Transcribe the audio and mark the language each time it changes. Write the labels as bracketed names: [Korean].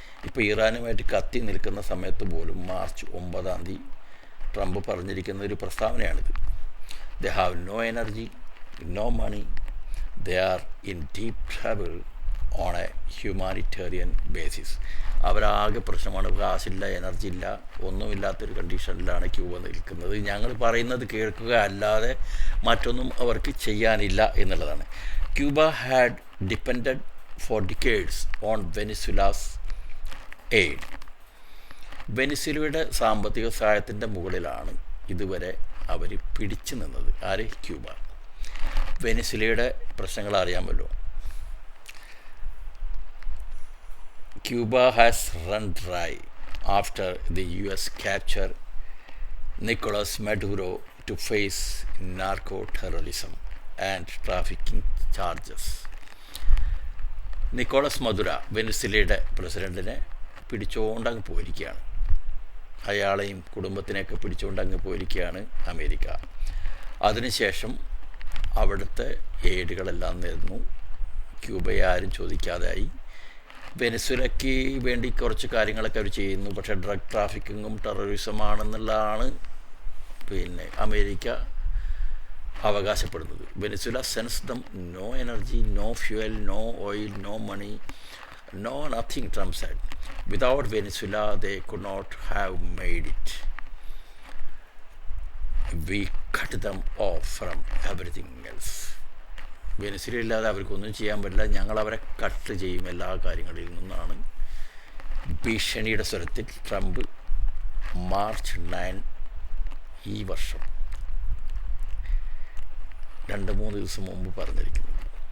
[Malayalam] ഇപ്പോൾ ഇറാനുമായിട്ട് കത്തി നിൽക്കുന്ന സമയത്ത് പോലും മാർച്ച് 9 ട്രംപ് പറഞ്ഞിരിക്കുന്ന ഒരു പ്രസ്താവനയാണിത്. [English] They have no energy, no money, they are in deep trouble on a humanitarian basis. [Malayalam] അവരാകെ പ്രശ്നമാണ്. കാശില്ല, എനർജി ഇല്ല, ഒന്നുമില്ലാത്തൊരു കണ്ടീഷനിലാണ് ക്യൂബ നിൽക്കുന്നത്. ഞങ്ങൾ പറയുന്നത് കേൾക്കുക അല്ലാതെ മറ്റൊന്നും അവർക്ക് ചെയ്യാനില്ല എന്നുള്ളതാണ്. [English] Cuba had depended for decades on Venezuela's aid. [Malayalam] വെനിസ്വലയുടെ സാമ്പത്തിക സഹായത്തിൻ്റെ മുകളിലാണ് ഇതുവരെ അവർ പിടിച്ചു നിന്നത്. ആര്? ക്യൂബ. വെനിസ്വലയുടെ പ്രശ്നങ്ങൾ അറിയാമല്ലോ. [English] Cuba has run dry after the US captured Nicolas Maduro to face narco-terrorism and trafficking charges. [Malayalam] Nicholas Madura വെനിസ്വലയുടെ പ്രസിഡൻറ്റിനെ പിടിച്ചുകൊണ്ടങ്ങ് പോയിരിക്കുകയാണ്. അയാളെയും കുടുംബത്തിനെയൊക്കെ പിടിച്ചുകൊണ്ടങ്ങ് പോയിരിക്കുകയാണ് അമേരിക്ക. അതിനുശേഷം അവിടുത്തെ എയ്ഡുകളെല്ലാം നേർന്നു. ക്യൂബയെ ആരും ചോദിക്കാതായി. വെനിസ്വലയ്ക്ക് വേണ്ടി കുറച്ച് കാര്യങ്ങളൊക്കെ അവർ ചെയ്യുന്നു. പക്ഷേ ഡ്രഗ് ട്രാഫിക്കിങ്ങും ടെററിസമാണെന്നുള്ളതാണ് അമേരിക്ക അവകാശപ്പെടുന്നത്. [English] Venezuela sends them no energy, no fuel, no oil, no money, no nothing, Trump said. Without Venezuela they could not have made it. We cut them off from everything else. [Malayalam] Venezuela ഇല്ലാതെ അവർക്കൊന്നും ചെയ്യാൻ പറ്റില്ല, ഞങ്ങൾ അവരെ cut ചെയ്യും എല്ലാ കാര്യങ്ങളിൽ നിന്നാണ് ഭീഷണിയുടെ സ്വരത്തിൽ ട്രംപ് മാർച്ച് 9 ഈ വർഷം 2-3 ദിവസം മുമ്പ് പറഞ്ഞിരിക്കുന്നത്.